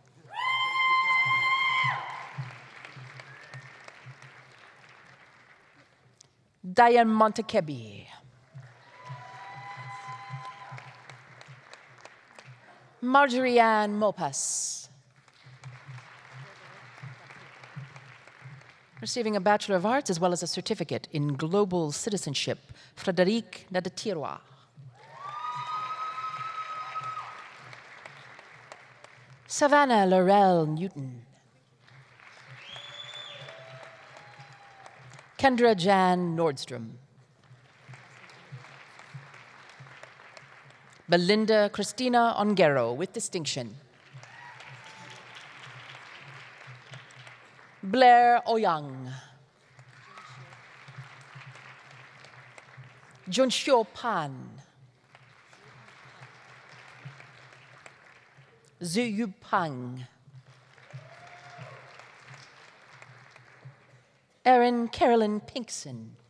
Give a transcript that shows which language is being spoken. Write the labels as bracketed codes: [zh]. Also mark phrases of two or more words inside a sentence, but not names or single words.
[en] Diane Montekebi. Marjorie Ann Mopas. Receiving a Bachelor of Arts as well as a certificate in Global Citizenship, Frederic Nadatirwa. Savannah Laurel Newton. Kendra Jan Nordstrom. Belinda Christina Ongero with distinction. Blair Oyang. Junshio Pan. Ziyu Pang. Erin Carolyn Pinkson.